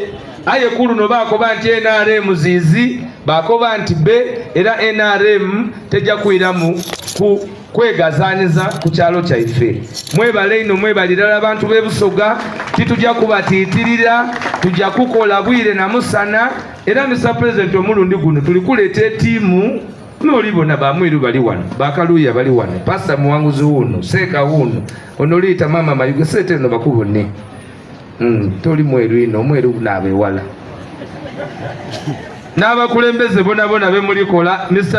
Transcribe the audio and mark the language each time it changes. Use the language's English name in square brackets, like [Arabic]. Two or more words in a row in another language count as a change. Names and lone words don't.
[Soga] Aye kuluno bakoba nti NRM zizi bakoba nti be era NRM tejja kuiramu ku kwegazaniza ku kyalo kyaife. Mwebale ino mwebalira abantu b'e Busoga titujja kubatiitirira, tujja kukola bwire na musana. Era Mr. President omulundi guno tuli kuleeta etiimu n'olibona bamwiru bali wano, bakaluya bali wano, pasta muwanguzi wuno, seeka wuno, onoliita mama mayuge sete no bakubone. Toli mweru ino, mweru n'abewala. N'abakulembeze bona be mulikola Mr.